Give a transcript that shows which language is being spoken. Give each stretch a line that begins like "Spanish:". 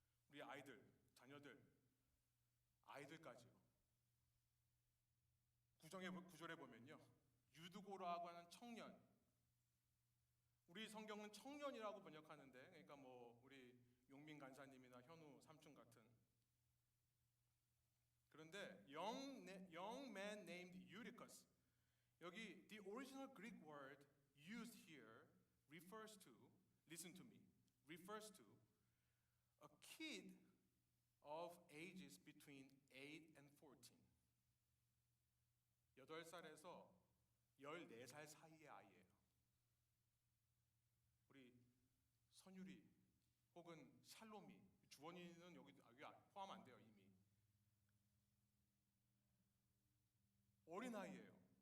Korean: 우리 아이들, 자녀들, 아이들까지요. 구절에 보면요, 유드고라고 하는 청년, 우리 성경은 청년이라고 번역하는데, 그러니까 뭐 우리 용민 간사님이나 현우 삼촌 같은. 그런데
English: young man named Eutychus,
Korean: 여기
English: the original Greek word used here refers to, listen to me, refers to a kid of ages between 8 and 14.
Korean: 8살에서 14살 사이의 아이예요. 우리 선율이 혹은 샬롬이, 주원이는 여기 포함 안 돼요. 이미 어린아이예요.